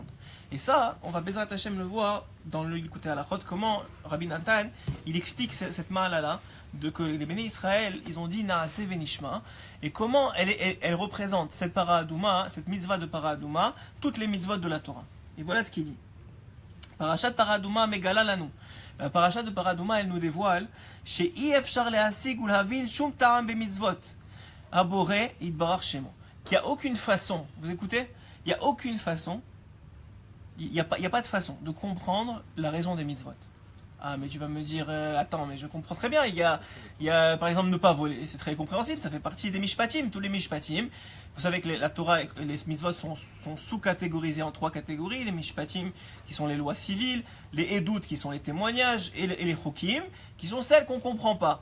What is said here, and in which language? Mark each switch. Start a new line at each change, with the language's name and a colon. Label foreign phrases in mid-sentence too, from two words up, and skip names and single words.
French: Et ça, on va
Hebrew: בעזרת השם
French: le voir dans le Yikuté Halachot, comment Rabbi Nathan, il explique cette ma'ala-là, que les bénis Israël, ils ont dit
Hebrew: נעשה ונשמע,
French: et comment elle représente cette paradouma, cette mitzvah de paradouma, toutes les mitzvot de la Torah. Et voilà ce qu'il dit.
Hebrew: פרשת פרה אדומה מגלה לנו.
French: La paracha de Paradouma, elle nous dévoile chez
Hebrew: אפשר להשיג או להבין שום טעם במצוות הבורא יתברך שמו.
French: Qu'il n'y a aucune façon, vous écoutez? Il n'y a aucune façon, il n'y a pas de façon de comprendre la raison des mitzvot. Ah, mais tu vas me dire, attends, mais je comprends très bien, il y a par exemple ne pas voler, c'est très compréhensible, ça fait partie des mishpatim, tous les mishpatim. Vous savez que la Torah et les mitzvot sont sous-catégorisés en 3 catégories, les mishpatim qui sont les lois civiles, les edut qui sont les témoignages, et les chokim qui sont celles qu'on ne comprend pas.